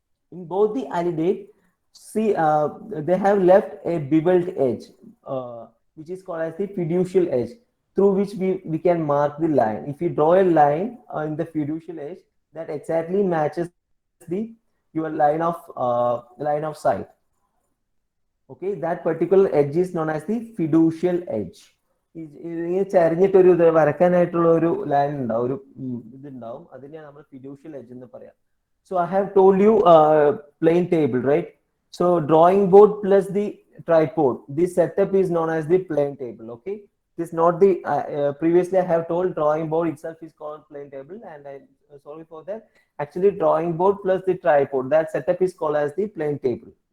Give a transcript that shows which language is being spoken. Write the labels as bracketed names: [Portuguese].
[English] In both the alidade, see, they have left a beveled edge, which is called as the fiducial edge, through which we can mark the line. If you draw a line in the fiducial edge, that exactly matches your line of sight. Okay, that particular edge is known as the fiducial edge. [Malayalam] ഇങ്ങനെ ചരിഞ്ഞിട്ടൊരു ഇത് വരക്കാനായിട്ടുള്ള ഒരു line ഉണ്ടാവും, ഒരു ഇതുണ്ടാവും, അതിനെയാണ് നമ്മൾ fiducial edge എന്ന് പറയാം. [English] So I have told you plain table, right? So drawing board plus the tripod, this setup is known as the plain table. Okay, this is not the previously I have told drawing board itself is called plain table, and I sorry for that. Actually, drawing board plus the tripod, that setup is called as the plain table.